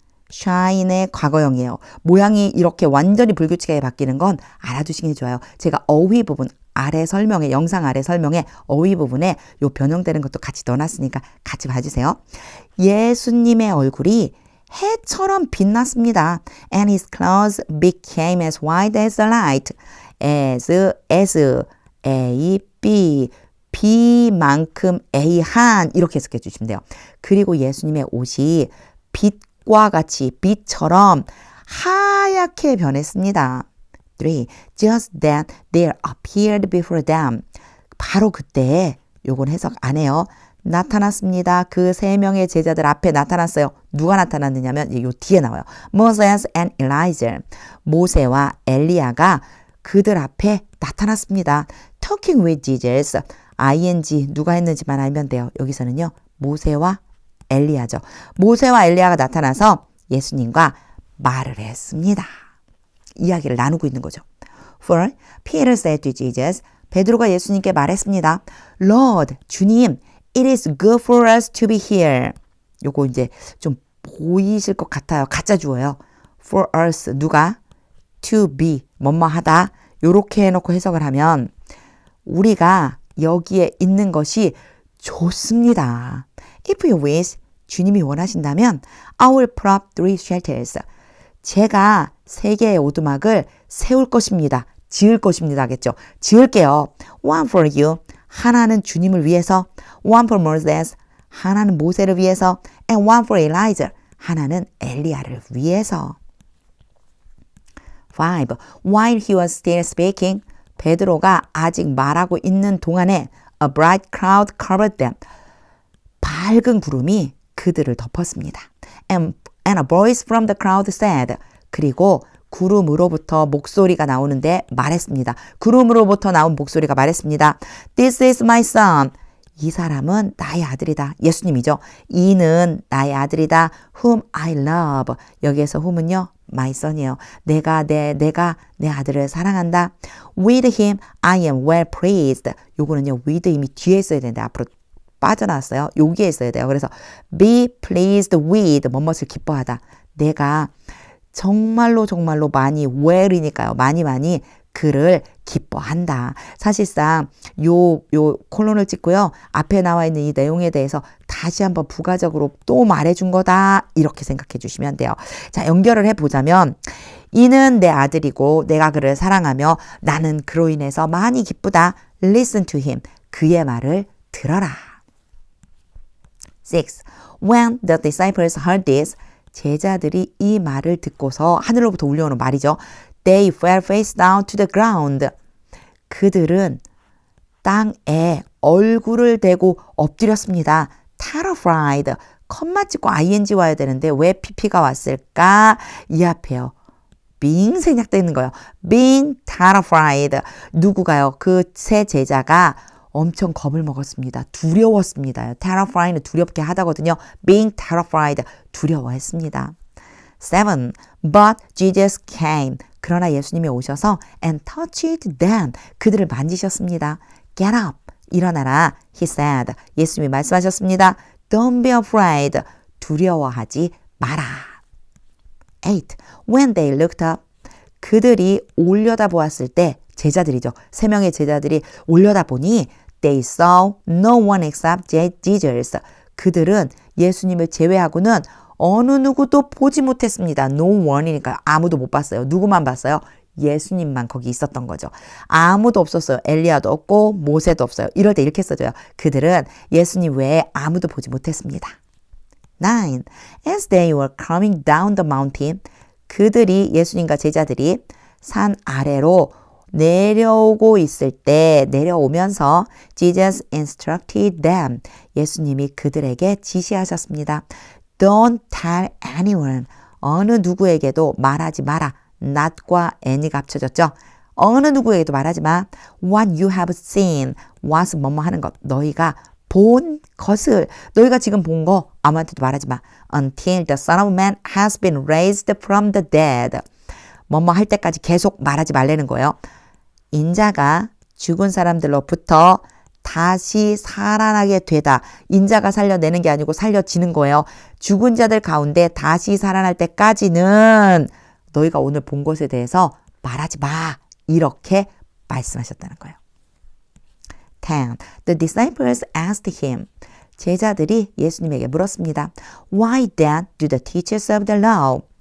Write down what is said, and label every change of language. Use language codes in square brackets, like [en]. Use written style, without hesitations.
[ko] shine의 과거형이에요. 모양이 이렇게 완전히 불규칙하게 바뀌는 건 알아두시는 게 좋아요. 제가 어휘 부분 아래 설명에 영상 아래 설명에 어휘 부분에 요 변형되는 것도 같이 넣어놨으니까 같이 봐주세요. 예수님의 얼굴이 해처럼 빛났습니다. [en] And his clothes became as white as the light. [ko] as A, B, B만큼 A 한 이렇게 해석해 주시면 돼요. 그리고 예수님의 옷이 빛과 같이 빛처럼 하얗게 변했습니다. 3. [en] Just then there appeared before them. [ko] 바로 그때 요건 해석 안 해요. 나타났습니다. 그 3명의 제자들 앞에 나타났어요. 누가 나타났느냐면 요 뒤에 나와요. [en] Moses and Elijah. [ko] 모세와 엘리야가 그들 앞에 나타났습니다. [en] Talking with Jesus. [ko] ing 누가 했는지만 알면 돼요. 여기서는요. 모세와 엘리야죠. 모세와 엘리야가 나타나서 예수님과 말을 했습니다. 이야기를 나누고 있는 거죠. [en] 4. Peter said to Jesus. [ko] 베드로가 예수님께 말했습니다. [en] Lord, [ko] 주님, [en] it is good for us to be here. [ko] 요거 이제 좀 보이실 것 같아요. 가짜 주어요. For us, 누가? To be, 뭐뭐하다. 요렇게 해놓고 해석을 하면 우리가 여기에 있는 것이 좋습니다. [en] If you wish, [ko] 주님이 원하신다면 [en] I will prop 3 shelters. [ko] 제가 3개의 오두막을 세울 것입니다. 지을 것입니다. 하겠죠. 지을게요. [en] One for you. [ko] 하나는 주님을 위해서. [en] One for Moses. [ko] 하나는 모세를 위해서. [en] And one for Elijah. [ko] 하나는 엘리야를 위해서. 5. [en] While he was still speaking, [ko] 베드로가 아직 말하고 있는 동안에 [en] a bright cloud covered them. [ko] 밝은 구름이 그들을 덮었습니다. [en] And a voice from the crowd said. [ko] 그리고 구름으로부터 목소리가 나오는데 말했습니다. 구름으로부터 나온 목소리가 말했습니다. [en] This is my son. [ko] 이 사람은 나의 아들이다. 예수님이죠. 이는 나의 아들이다. [en] Whom I love. [ko] 여기에서 whom은요. my son이에요. 내가 내 아들을 사랑한다. [en] With him I am well pleased. [ko] 요거는요. with 힘이 뒤에 있어야 되는데 앞으로 빠져나왔어요. 여기에 있어야 돼요. 그래서 be pleased with 뭐뭇을 기뻐하다. 내가 정말로 많이 well이니까요. 많이 그를 기뻐한다. 사실상 요 콜론을 찍고요. 앞에 나와 있는 이 내용에 대해서 다시 한번 부가적으로 또 말해준 거다. 이렇게 생각해 주시면 돼요. 자, 연결을 해보자면 이는 내 아들이고 내가 그를 사랑하며 나는 그로 인해서 많이 기쁘다. [en] Listen to him. [ko] 그의 말을 들어라. [en] 6. When the disciples heard this, [ko] 제자들이 이 말을 듣고서 하늘로부터 울려오는 말이죠. [en] They fell face down to the ground. [ko] 그들은 땅에 얼굴을 대고 엎드렸습니다. [en] terrified. [ko] 컴마 찍고 ing 와야 되는데 왜 pp가 왔을까? 이 앞에요. being 생략되는 거예요. [en] being terrified. [ko] 누구가요? 그 세 제자가 엄청 겁을 먹었습니다. 두려웠습니다. terrify는 두렵게 하다거든요. [en] being terrified. [ko] 두려워했습니다. 7. [en] But Jesus came. [ko] 그러나 예수님이 오셔서 [en] and touched them. [ko] 그들을 만지셨습니다. [en] Get up. [ko] 일어나라. [en] He said. [ko] 예수님이 말씀하셨습니다. [en] Don't be afraid. [ko] 두려워하지 마라. [en] 8. When they looked up. [ko] 그들이 올려다 보았을 때 제자들이죠. 3명의 제자들이 올려다 보니 [en] they saw no one except Jesus. [ko] 그들은 예수님을 제외하고는 어느 누구도 보지 못했습니다. No one이니까 아무도 못 봤어요. 누구만 봤어요? 예수님만 거기 있었던 거죠. 아무도 없었어요. 엘리야도 없고 모세도 없어요. 이럴 때 이렇게 써줘요. 그들은 예수님 외에 아무도 보지 못했습니다. 9. [en] As they were coming down the mountain, [ko] 그들이 예수님과 제자들이 산 아래로 내려오고 있을 때 내려오면서 [en] Jesus instructed them. [ko] 예수님이 그들에게 지시하셨습니다. [en] Don't tell anyone. [ko] 어느 누구에게도 말하지 마라. not과 any가 합쳐졌죠. 어느 누구에게도 말하지 마. [en] What you have seen. [ko] what's 뭐뭐 하는 것. 너희가 본 것을 너희가 지금 본 거 아무한테도 말하지 마. [en] Until the Son of Man has been raised from the dead. [ko] 뭐뭐 할 때까지 계속 말하지 말라는 거예요. 인자가 죽은 사람들로부터 다시 살아나게 되다. 인자가 살려내는 게 아니고 살려지는 거예요. 죽은 자들 가운데 다시 살아날 때까지는 너희가 오늘 본 것에 대해서 말하지 마. 이렇게 말씀하셨다는 거예요. 10. [en] The disciples asked him. [ko] 제자들이 예수님에게 물었습니다. [en] Why then do the teachers of the law?